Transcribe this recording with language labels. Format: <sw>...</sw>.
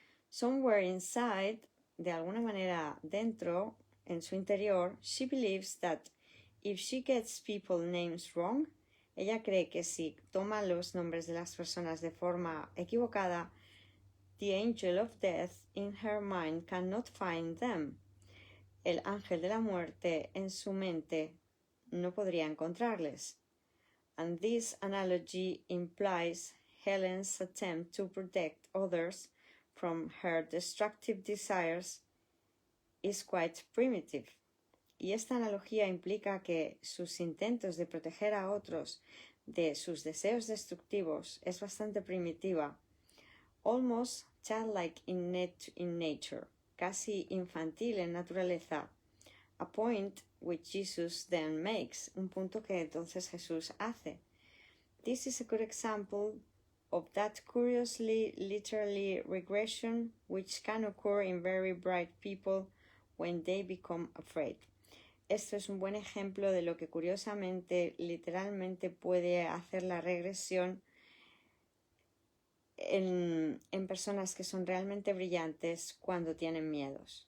<en>Somewhere inside,</en> <es>de alguna manera dentro, en su interior,</es> <en>she believes that if she gets people names wrong,</en> <es>ella cree que si toma los nombres de las personas de forma equivocada,</es> <en>the angel of death in her mind cannot find them.</en> <es>El ángel de la muerte en su mente no podría encontrarles.</es> <en>And this analogy implies Helen's attempt to protect others from her destructive desires is quite primitive.</en> <es>Y esta analogía implica que sus intentos de proteger a otros de sus deseos destructivos es bastante primitiva,</es> <en>almost childlike in nature,</en> <es>casi infantil en naturaleza,</es> <en>a point which Jesus then makes,</en> <es>un punto que entonces Jesús hace.</es> <en>This is a good example of that curiously literally regression which can occur in very bright people when they become afraid.</en> <es>Esto es un buen ejemplo de lo que curiosamente, literalmente puede hacer la regresión en personas que son realmente brillantes cuando tienen miedo.</es>